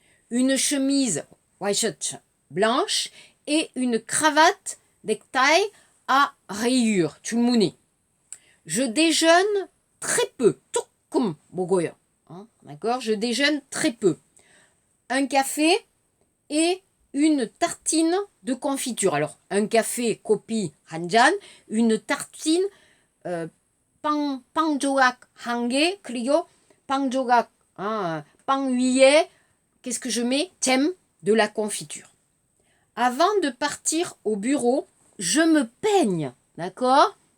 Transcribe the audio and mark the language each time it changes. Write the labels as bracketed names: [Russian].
[French] Une chemise, [English] white shirt, [French] blanche, et une cravate, necktie, à rayures, 줄무늬. Je déjeune très peu, [Korean] 조금 먹어요. [French] D'accord? Je déjeune très peu. Un café et une tartine de confiture. Alors, un café, [Korean] kopi, 한 잔, [French] une tartine, [Korean] 빵 조각 한 개, 그리고 빵 조각, 빵 위에, [French] qu'est-ce que je mets? Thème de la confiture. Avant de partir au bureau, je me peigne, d'accord?